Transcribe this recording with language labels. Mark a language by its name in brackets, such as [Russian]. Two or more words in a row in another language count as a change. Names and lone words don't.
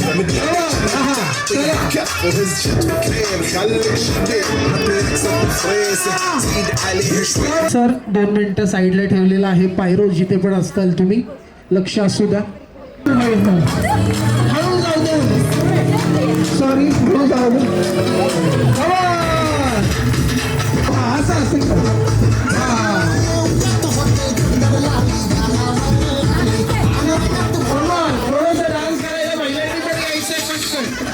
[Arabic] كف وهز شتوكين خليك شبيب حتى يكسر فريسة زيد عليه شوي. [Marathi] सर 2 मिनिटं साईडला ठेवलेलं आहे. पायरो जिथे पण असताल तुम्ही लक्ष असू द्या. हळू जाऊ दे. सॉरी हळू जाऊ दे. असं असेल का. थोडंसं डान्स करायला महिलांनी पण यायचंय पटकन.